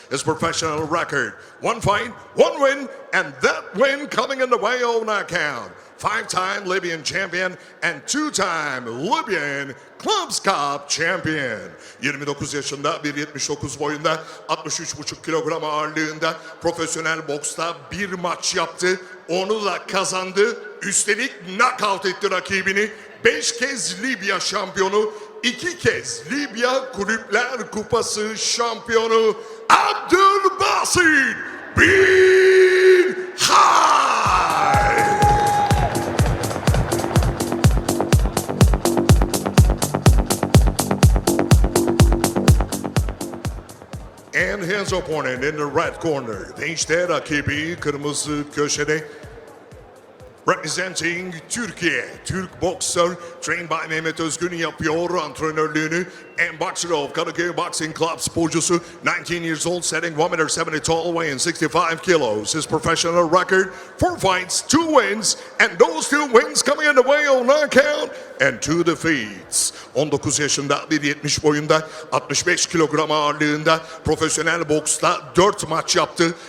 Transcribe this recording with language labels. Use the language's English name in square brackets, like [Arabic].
[English] His professional record: 1 fight, 1 win, and that win coming in the way of knockout. 5-time Libyan champion and 2-time Libyan Clubs Cup champion. [Turkish] 29 yaşında, 1.79 boyunda, 63,5 kilogram ağırlığında profesyonel boksta bir maç yaptı. Onu da kazandı. Üstelik knockout etti rakibini. 5 kez Libya şampiyonu, 2 kez Libya Kulüpler Kupası şampiyonu Abdulbasıt bin Khayr. [English] And his opponent in the red corner. [Turkish] Ve işte rakibi kırmızı köşede. [English] Representing Türkiye, Türk boxer, trained by [Turkish] Mehmet Özgün yapıyor antrenörlüğünü. [English] And boxer of Kadıköy Boxing Club [Turkish] sporcusu, [English] 19 years old, setting 1.70 tall, weighing 65 kilos. His professional record: 4 fights, 2 wins, and those 2 wins coming in the way of knockout and 2 defeats. [Turkish] 19 yaşında, 1.70 boyunda, 65 kilogram ağırlığında profesyonel boksta 4 maç yaptı.